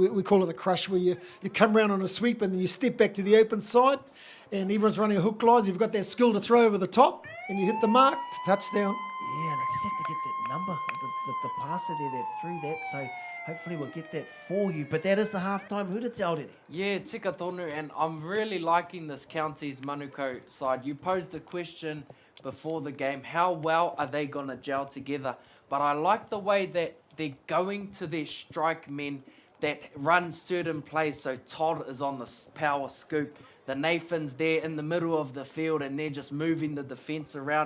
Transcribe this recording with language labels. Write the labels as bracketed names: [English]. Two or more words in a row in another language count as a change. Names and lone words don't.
[English] We call it a crush, where you come round on a sweep and then you step back to the open side and everyone's running a hook lines. You've got that skill to throw over the top and you hit the mark, touchdown. Yeah, and I just have to get that number, the passer there that threw that, so hopefully we'll get that for you. But that is the halftime [Māori] huta te aurere. Yeah, tika tonu, [English] and I'm really liking this Counties Manukau side. You posed the question before the game, how well are they going to gel together? But I like the way that they're going to their strike men that run certain plays. So Todd is on the power scoop. The Nathan's there in the middle of the field and they're just moving the defence around.